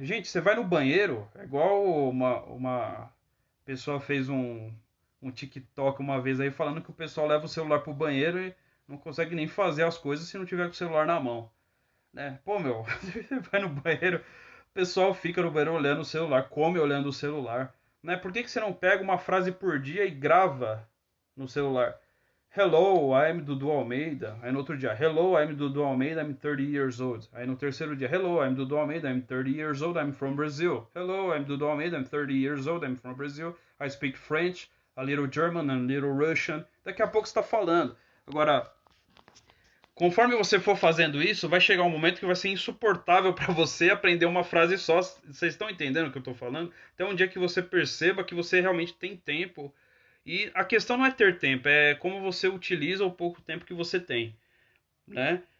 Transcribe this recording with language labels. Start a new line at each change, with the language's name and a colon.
Portuguese: Gente, você vai no banheiro, é igual uma pessoa fez um TikTok uma vez aí falando que o pessoal leva o celular pro banheiro e não consegue nem fazer as coisas se não tiver com o celular na mão. Né? Pô, meu, você vai no banheiro, o pessoal fica no banheiro olhando o celular, come olhando o celular. Né? Por que, que você não pega uma frase por dia e grava no celular?
English: Hello, I'm Dudu Almeida.
Portuguese: Aí no outro dia,
English: Hello, I'm Dudu Almeida, I'm 30 years old.
Portuguese: Aí no terceiro dia,
English: Hello, I'm Dudu Almeida, I'm 30 years old, I'm from Brazil. Hello, I'm Dudu Almeida, I'm 30 years old, I'm from Brazil. I speak French, a little German, and a little Russian.
Portuguese: Daqui a pouco você está falando. Agora, conforme você for fazendo isso, vai chegar um momento que vai ser insuportável para você aprender uma frase só. Vocês estão entendendo o que eu estou falando? Até um dia que você perceba que você realmente tem tempo. E a questão não é ter tempo, é como você utiliza o pouco tempo que você tem, né?